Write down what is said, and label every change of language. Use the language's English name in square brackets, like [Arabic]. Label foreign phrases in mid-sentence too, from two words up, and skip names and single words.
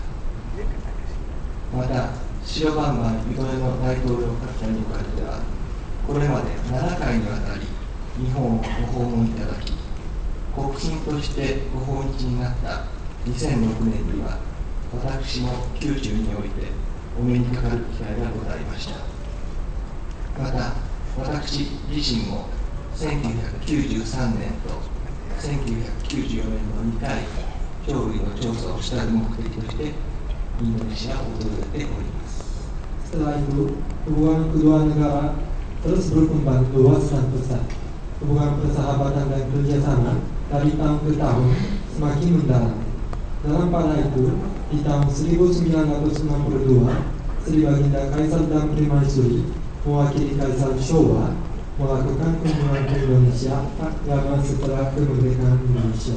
[Japanese] また白バンバンユドヨの大統領閣下におかれてはこれまで7回にわたり日本をご訪問いただき、国賓としてご訪日になった2006年には私も九州においてお目にかかる機会がございました。また私自身も1993年と1994年の2回鳥類の調査をした目的としてインドネシアを訪れております。 [Indonesian] Setelah itu, hubungan kedua negara terus berkembang luas dan pesat. Hubungan persahabatan dan kerjasama dari tahun ke tahun semakin mendalam. Dalam pada itu, di tahun 1962, Sri Baginda Kaisar dan Permaisuri mewakili Kaisar Showa melakukan kunjungan ke Indonesia tak lama setelah kemerdekaan Indonesia.